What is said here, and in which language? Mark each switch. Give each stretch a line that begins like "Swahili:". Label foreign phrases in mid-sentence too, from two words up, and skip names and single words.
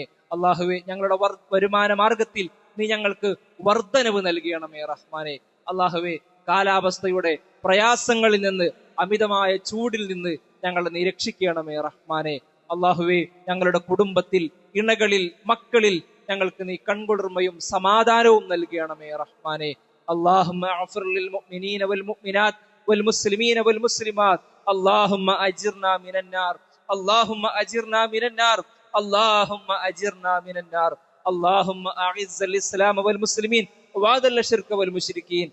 Malayalam: അള്ളാഹുവേ, ഞങ്ങളുടെ വരുമാന മാർഗത്തിൽ നീ ഞങ്ങൾക്ക് വർധനവ് നൽകണമേ റഹ്മാനെ. അള്ളാഹുവേ, കാലാവസ്ഥയുടെ പ്രയാസങ്ങളിൽ നിന്ന്, അമിതമായ ചൂടിൽ നിന്ന് ഞങ്ങളെ നീ രക്ഷിക്കണമേ റഹ്മാനെ. അള്ളാഹുവേ, ഞങ്ങളുടെ കുടുംബത്തിൽ, ഇണകളിൽ, മക്കളിൽ ഞങ്ങൾക്ക് നീ കൺകുളിർമയും സമാധാനവും നൽകണമേ റഹ്മാനെ.
Arabic: اللهم اغفر للمؤمنين والمؤمنات والمسلمين والمسلمات. اللهم اجرنا من النار. اللهم اجرنا من النار. اللهم اجرنا من النار. اللهم اعز الاسلام والمسلمين واذل الشرك والمشركين.